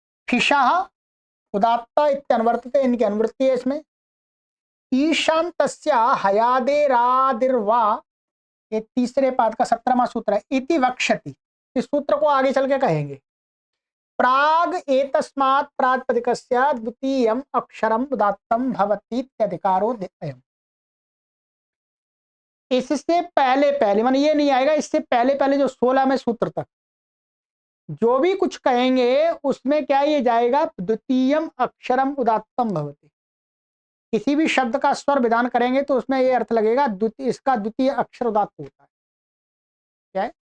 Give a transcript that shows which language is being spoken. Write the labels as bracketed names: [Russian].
[Sanskrit] फिशाः उदात्ता इत्यनुवर्तते, [Hindi] इनकी अनुवृत्ति है इसमें। [Sanskrit] ईशान्तस्य हयादेरादिर्वा, [Hindi] ये तीसरे पाद का 17वां सूत्र है। [Sanskrit] इति वक्ष्यति, [Hindi] इस सूत्र को आगे चल के कहेंगे। [Sanskrit] प्राग एतस्मात् प्रातिपदिकस्य द्वितीयम् अक्षरम् उदात्तं भवति इत्यधिकारो अयम्। [Hindi] इससे पहले पहले माने ये नहीं आएगा, इससे पहले पहले जो 16वें सूत्र तक जो भी कुछ कहेंगे उसमें क्या ये जाएगा, [Sanskrit] द्वितीयम अक्षरम उदात्तम भवति। [Hindi] किसी भी शब्द का स्वर विधान करेंगे तो उसमें ये अर्थ लगेगा इसका द्वितीय अक्षर उदात्त होता है। क्या है?